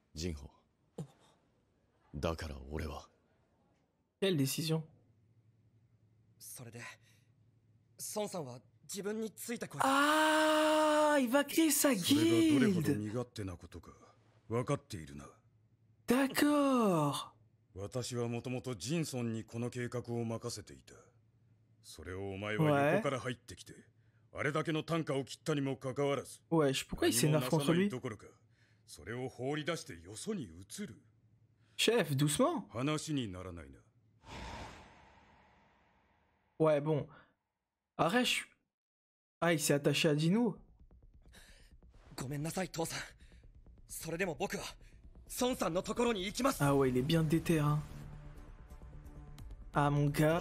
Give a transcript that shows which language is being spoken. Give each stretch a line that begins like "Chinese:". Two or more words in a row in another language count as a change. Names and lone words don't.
French: Quelle décision? Ah, il va créer sa guilde. D'accord.
Japanese: 私はもともとジンソンにこの計画を任せていた。それをお前は横から入ってきて、あれだけの単価を切ったにもかかわらず、
French: Wesh, pourquoi il s'énerve contre lui?
Japanese: それを放り出してよそに移る。
French: Chef, doucement.
Japanese: 話にならないな。
French: Ouais, bon. Arrête. Ah, il s'est attaché à Dino. Ah ouais, il est bien déter, hein. Ah, mon gars.